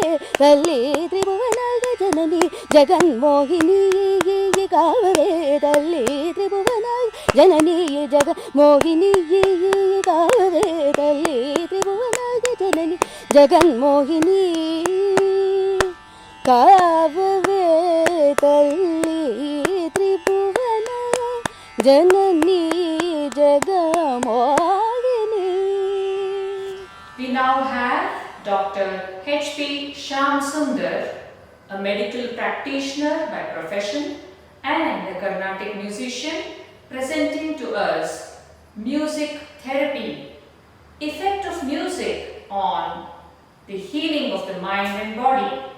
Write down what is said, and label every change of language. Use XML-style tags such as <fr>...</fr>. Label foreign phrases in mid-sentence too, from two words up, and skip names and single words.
<te>తల్లి త్రిభువనాగ జనని జగన్మోహిని కావె తల్లి త్రిభువనాగ జనని జగన్మోహిని కావె తల్లి త్రిభువనాగ జనని జగన్మోహిని కావే తల్లి త్రిభువన జనని జగమోహిని.</te> <en>We now have Dr. H.P. Shamsundar, a medical practitioner by profession and a Carnatic musician, presenting to us music therapy, effect of music on the healing of the mind and body.</en>